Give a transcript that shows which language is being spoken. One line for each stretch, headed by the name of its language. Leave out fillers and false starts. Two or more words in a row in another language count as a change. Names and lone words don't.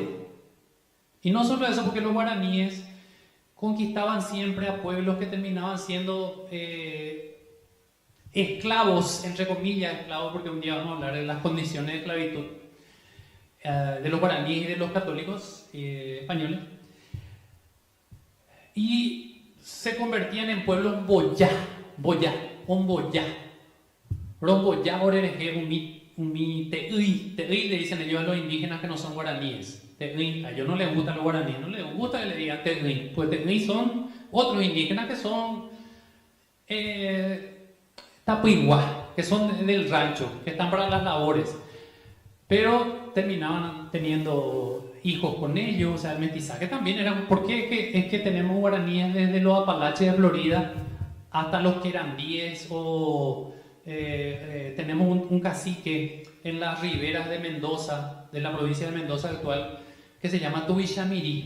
Spanish: Y no solo eso, porque los guaraníes conquistaban siempre a pueblos que terminaban siendo esclavos, entre comillas, esclavos, porque un día vamos a hablar de las condiciones de esclavitud de los guaraníes y de los católicos españoles, y se convertían en pueblos
Guarani: boyá, romboyá, orereje, umi, teui,
Spanish: le dicen ellos a los indígenas que no son guaraníes. Teui, a ellos no les gusta los guaraníes, no les gusta que le digan teui, pues teui son otros indígenas que son Tapuigua, que son del rancho, que están para las labores, pero terminaban teniendo hijos con ellos, o sea, el mestizaje también era, porque es que tenemos guaraníes desde los Apalaches de Florida hasta los querandíes, o tenemos un cacique en las riberas de Mendoza, de la provincia de Mendoza actual, que se llama Tubillamirí.